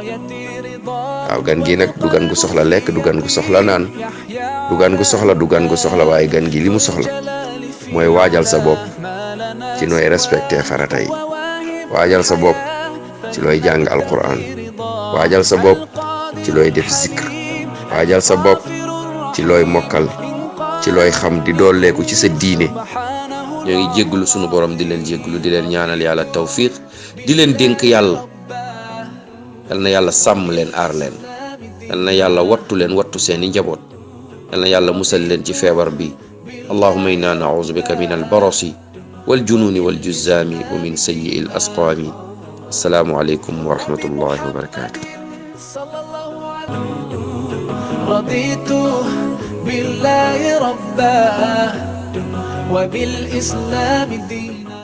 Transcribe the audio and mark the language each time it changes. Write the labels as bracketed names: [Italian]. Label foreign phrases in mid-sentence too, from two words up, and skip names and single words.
[Wolof] waaw gan gi nag du gan gu soxla lekk, du gan gu soxla naan, du gan gu soxla waaye gan gi li mu soxla mooy waajal sa bopp ci nooy respecté farata yi, waajal sa bopp ci looy jàng alquran, waajal sa bopp ci looy def zikr, waajal sa bopp ci looy mokkal, ci looy xam di dooleeku ci sa diine. ñoo ngi jégglu sunu borom di leen jégglu di leen ñaanal yàlla tawfiq di leen dénk yàlla. yal na yàlla sàmm leen aar leen, yal na yàlla wattu leen wattu seeni njaboot, yal na yàlla musal leen ci feebar bi. [Arabic] اللهم إنا نعوذ بك من البرص والجنون والجذام ومن سيئ الأسقام. السلام عليكم ورحمة الله وبركاته. رضيت بالله ربا وبالإسلام دينا.